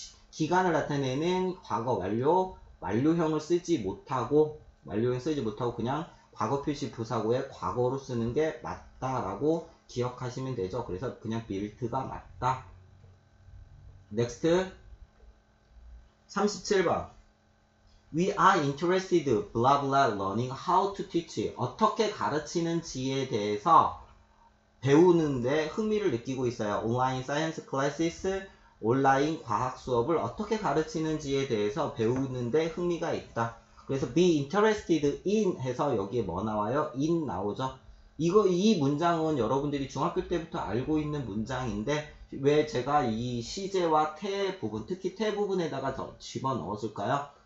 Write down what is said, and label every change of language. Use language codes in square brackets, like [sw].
[ko] 기간을 나타내는 과거 완료형을 쓰지 못하고 그냥 과거 표시 부사구에 과거로 쓰는 게 맞다라고 기억하시면 되죠. 그래서 그냥 built가 맞다. [en] next 37번 We are interested blah blah learning how to teach [ko] 어떻게 가르치는지에 대해서 배우는데 흥미를 느끼고 있어요. [en] 온라인 사이언스 클래시스 [ko] 온라인 과학 수업을 어떻게 가르치는지에 대해서 배우는데 흥미가 있다. 그래서 [en] be interested in [ko] 해서 여기에 뭐 나와요? in 나오죠. 이 문장은 여러분들이 중학교 때부터 알고 있는 문장인데 왜 제가 이 시제와 태 부분, 특히 태 부분에다가 더 집어넣었을까요?